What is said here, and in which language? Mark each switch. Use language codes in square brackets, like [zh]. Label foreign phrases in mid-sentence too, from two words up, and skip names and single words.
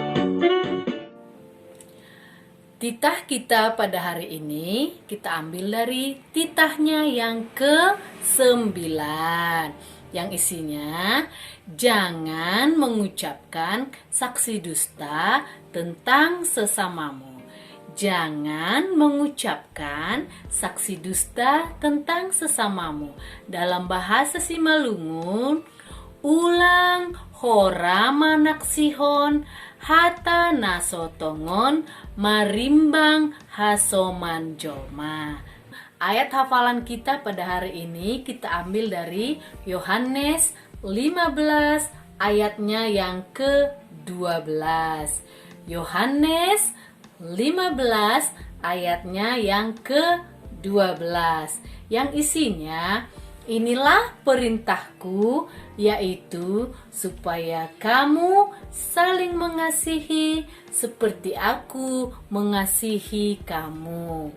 [id] Titah kita pada hari ini kita ambil dari titahnya yang ke-9, yang isinya jangan mengucapkan saksi dusta tentang sesamamu. Jangan mengucapkan saksi dusta tentang sesamamu. [bts] Dalam bahasa Simalungun, ulang hora manaksihon hata nasotongon marimbang hasoman jolma. [id] Ayat hafalan kita pada hari ini kita ambil dari Yohanes 15 ayatnya yang ke-12. Yohanes 15 ayatnya yang ke-12, yang isinya, inilah perintahku, yaitu supaya kamu saling mengasihi seperti aku mengasihi kamu.